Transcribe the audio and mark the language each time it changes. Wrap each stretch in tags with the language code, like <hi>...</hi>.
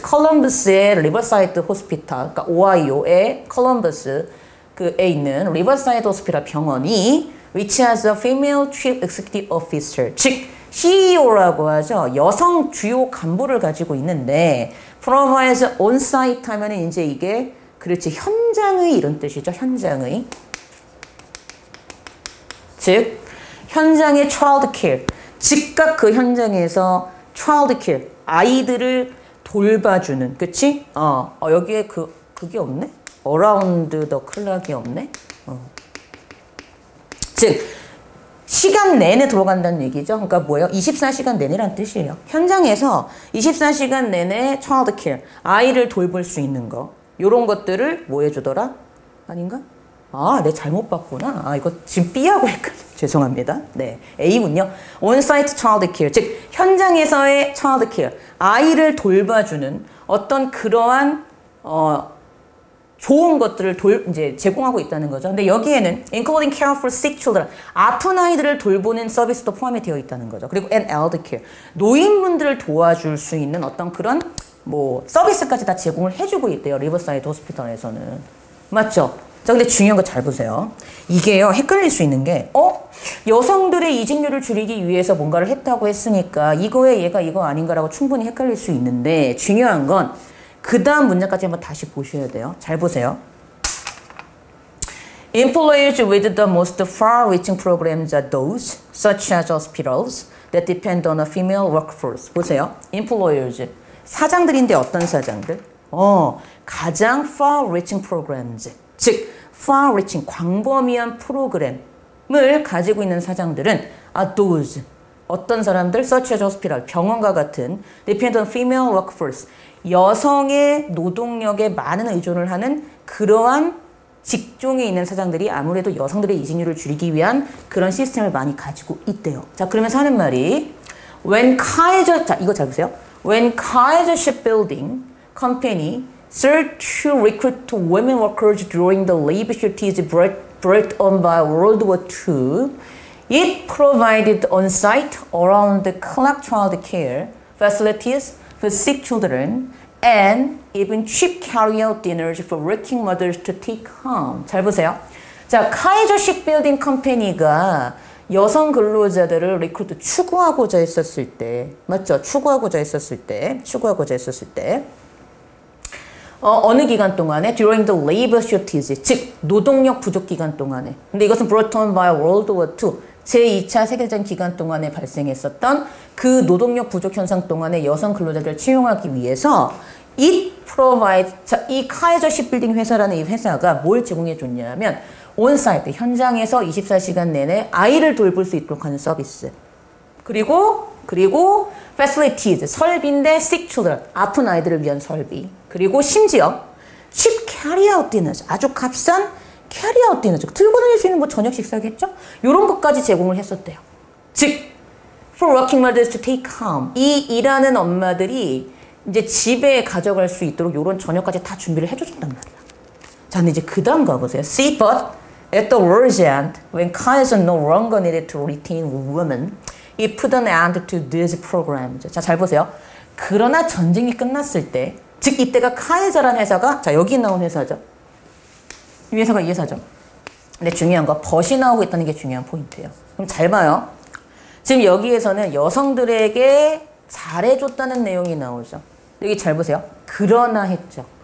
<ko>컬럼버스의 Riverside Hospital, 그러니까 오하이오의 컬럼버스에 있는 Riverside Hospital 병원이</ko> <en>which has a female chief executive officer,</en> <ko>즉 CEO라고 하죠.</ko> <en>여성 주요 간부를 가지고 있는데 provides on-site</en> <ko>하면은 이제 이게 그렇지 현장의 이런 뜻이죠. 현장의. 즉 현장의 child care. 즉각 그 현장에서 child care. 아이들을 돌봐주는. 그치? 여기에 그게 없네?</ko> <en>around the clock</en> <ko>이 없네? 즉 시간 내내 돌아간다는 얘기죠. 그러니까 뭐예요? 24시간 내내란 뜻이에요. 현장에서 24시간 내내 child care, 아이를 돌볼 수 있는 거. 요런 것들을 뭐 해주더라? 아닌가? 내 잘못 봤구나. 이거 지금 B하고 헷갈려. 죄송합니다. 네, A군요. on-site child care, 즉 현장에서의 child care, 아이를 돌봐주는 어떤 그러한 좋은 것들을 이제 제공하고 있다는 거죠. 근데 여기에는</ko> <en>including care for sick children,</en> <ko>아픈 아이들을 돌보는 서비스도 포함이 되어 있다는 거죠. 그리고</ko> <en>and elder care,</en> <ko>노인분들을 도와줄 수 있는 어떤 그런 뭐 서비스까지 다 제공을 해주고 있대요. 리버사이드 호스피탈에서는. 맞죠? 자, 근데 중요한 거 잘 보세요. 이게요, 헷갈릴 수 있는 게, 여성들의 이직률을 줄이기 위해서 뭔가를 했다고 했으니까 이거에 얘가 이거 아닌가라고 충분히 헷갈릴 수 있는데 중요한 건 그 다음 문장까지 한번 다시 보셔야 돼요. 잘 보세요.</ko> <en>Employers with the most far-reaching programs are those, such as hospitals, that depend on a female workforce.</en> <ko>보세요. Employers. 사장들인데 어떤 사장들? 가장</ko> <en>far-reaching programs.</en> <ko>즉, far-reaching, 광범위한 프로그램을 가지고 있는 사장들은 are those. 어떤 사람들?</ko> <en>Such as hospital,</en> <ko>병원과 같은</ko> <en>depend on female workforce.</en> <ko>여성의 노동력에 많은 의존을 하는 그러한 직종에 있는 사장들이 아무래도 여성들의 이직률을 줄이기 위한 그런 시스템을 많이 가지고 있대요. 자, 그러면서 하는 말이 자, 이거 잘 보세요.</ko> <en>When Kaiser Shipbuilding Company sought to recruit women workers during the labor shortage brought on by World War II, it provided on-site, around-the-clock child care facilities for sick children and even cheap carry-out dinners for working mothers to take home.</en> <ko>잘 보세요. 자, 카이저 쉽빌딩 컴퍼니가 여성 근로자들을 리크루트 추구하고자 했었을 때, 맞죠? 추구하고자 했었을 때 어느 기간 동안에</ko> <en>during the labor shortage,</en> <ko>즉 노동력 부족 기간 동안에. 근데 이것은</ko> <en>brought on by World War II,</en> <ko>제2차 세계대전 기간 동안에 발생했었던 그 노동력 부족 현상 동안에 여성 근로자들을 채용하기 위해서 이 카이저 쉽빌딩 회사라는 이 회사가 뭘 제공해 줬냐면 온사이트, 현장에서 24시간 내내 아이를 돌볼 수 있도록 하는 서비스. 그리고 facilities, 설비인데 sick children, 아픈 아이들을 위한 설비. 그리고 심지어</ko> <en>cheap carry-out dinners,</en> <ko>아주 값싼 carry out 되는 즉 들고 다닐 수 있는 뭐 저녁 식사겠죠? 이런 것까지 제공을 했었대요. 즉</ko> <en>for working mothers to take home</en> <ko>이 일하는 엄마들이 이제 집에 가져갈 수 있도록 이런 저녁까지 다 준비를 해줬단 말이야. 자, 근데 이제 그 다음 가보세요.</ko> <en>See, but at the war's end, when Kaiser no longer needed to retain women, he put an end to these programs.</en> <ko>자, 잘 보세요. 그러나 전쟁이 끝났을 때, 즉 이때가 카이저라는 회사가, 자, 여기 나온 회사죠. 이 회사가 이 회사죠. 근데 중요한 거, 벗이 나오고 있다는 게 중요한 포인트예요. 그럼 잘 봐요. 지금 여기에서는 여성들에게 잘해줬다는 내용이 나오죠. 여기 잘 보세요. 그러나 했죠.</ko>